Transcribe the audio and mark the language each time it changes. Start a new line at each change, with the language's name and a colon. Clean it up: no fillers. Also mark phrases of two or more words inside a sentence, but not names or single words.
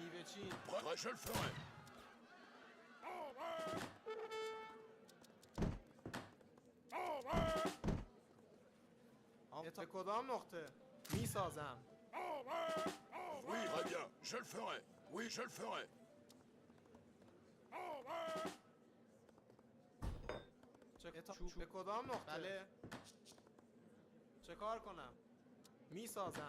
Persian: بچین.
French: Je le ferai.
Persian: به کدام نقطه؟ میسازم.
French: Oui, très bien. Je le ferai. Oui, je le ferai.
Persian: به کدام نقطه؟ بله. چه کار کنم؟ میسازم.